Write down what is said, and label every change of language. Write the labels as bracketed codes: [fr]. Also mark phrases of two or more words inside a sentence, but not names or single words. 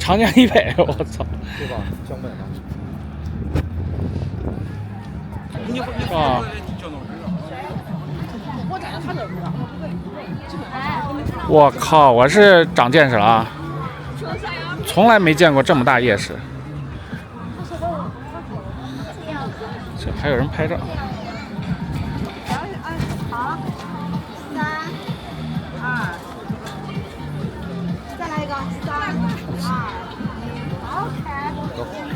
[zh] 长江以北，我操！对吧？江北嘛。啊！我靠！我是长见识了啊！从来没見過這麼大夜市，這還有人拍照。好，3、2，再來一個，3、2，OK。